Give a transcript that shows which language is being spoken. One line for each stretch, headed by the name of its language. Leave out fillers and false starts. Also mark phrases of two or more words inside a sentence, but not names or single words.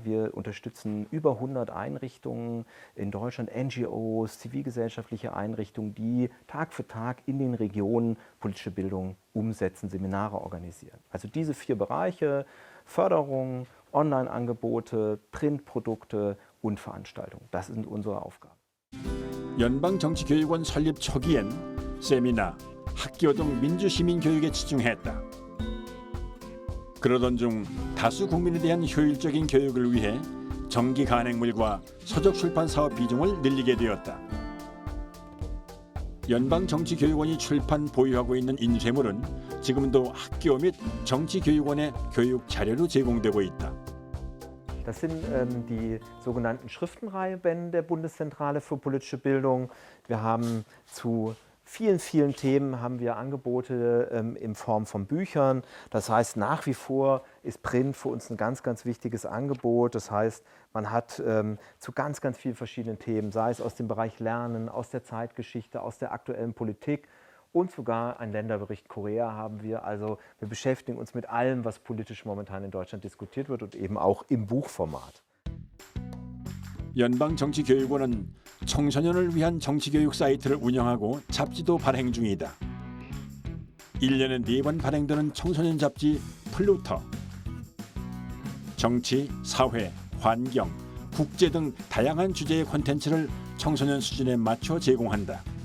German: Wir unterstützen über 100 Einrichtungen in Deutschland, NGOs, zivilgesellschaftliche Einrichtungen, die Tag für Tag in den Regionen politische Bildung umsetzen, Seminare organisieren. Also diese 4 Bereiche: Förderung, Online-Angebote, Printprodukte und Veranstaltungen. Das sind unsere Aufgaben.
Korean: 연방정치교육원 설립 초기엔 세미나, 학교 등 민주시민교육에 치중했다. 그러던 중 다수 국민에 대한 효율적인 교육을 위해 정기 간행물과 서적 출판 사업 비중을 늘리게 되었다. 연방정치교육원이 출판 보유하고 있는 인쇄물은 지금도 학교 및 정치교육원의 교육 자료로 제공되고 있다.
German: Das sind die sogenannten Schriftenreihebände der Bundeszentrale für politische Bildung. Wir haben zu vielen, vielen Themen haben wir Angebote in Form von Büchern. Das heißt, nach wie vor ist Print für uns ein ganz, ganz wichtiges Angebot. Das heißt, man hat zu ganz, ganz vielen verschiedenen Themen, sei es aus dem Bereich Lernen, aus der Zeitgeschichte, aus der aktuellen Politik und sogar einen Länderbericht Korea haben wir. Also wir beschäftigen uns mit allem, was politisch momentan in Deutschland diskutiert wird und eben auch im Buchformat.
Korean: 연방정치교육원은 청소년을 위한 정치교육 사이트를 운영하고 잡지도 발행 중이다. 1년에 4번 발행되는 청소년 잡지 플루터. 정치, 사회, 환경, 국제 등 다양한 주제의 콘텐츠를 청소년 수준에 맞춰 제공한다.